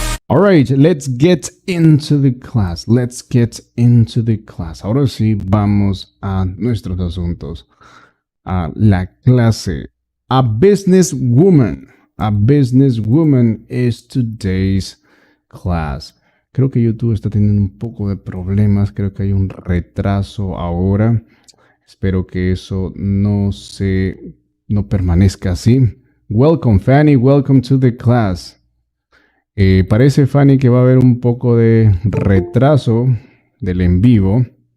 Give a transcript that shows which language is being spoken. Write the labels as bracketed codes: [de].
[en] All right, let's get into the class. Let's get into the class. [es] Ahora sí, vamos a nuestros asuntos. A la clase. [en] A businesswoman. A businesswoman is today's class. [es] Creo que YouTube está teniendo un poco de problemas. Creo que hay un retraso ahora. Espero que eso no permanezca así. [en] Welcome, Fanny. Welcome to the class. [es] Parece, Fanny, que va a haber un poco de retraso del en vivo.